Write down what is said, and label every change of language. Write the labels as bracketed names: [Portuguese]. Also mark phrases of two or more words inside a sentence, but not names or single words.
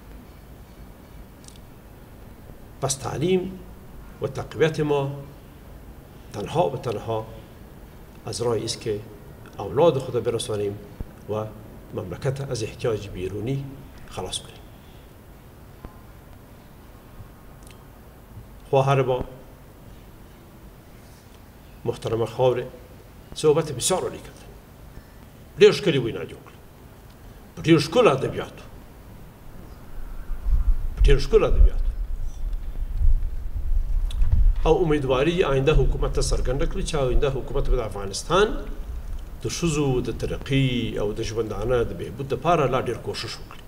[Persian] پس تعلیم و تقویت ما تنها و تنها از راه است که اولاد خود برسانیم و مملکت از احتیاج بیرونی خلاص کنیم. خواهر ما محترم خاور صحبت بسیار عالی کرد. [Pashto] ډېر ښکلي وینا جوړ کړه په ډېر ښکلو ادبیاتو او امیدواري آینده حکومت ته څرګنده کړي چې آینده حکومت به د افغانستان د ښځو د ترقي او د ژوندانه د بهبود دپاره لا ډېر کوښښ وکړي.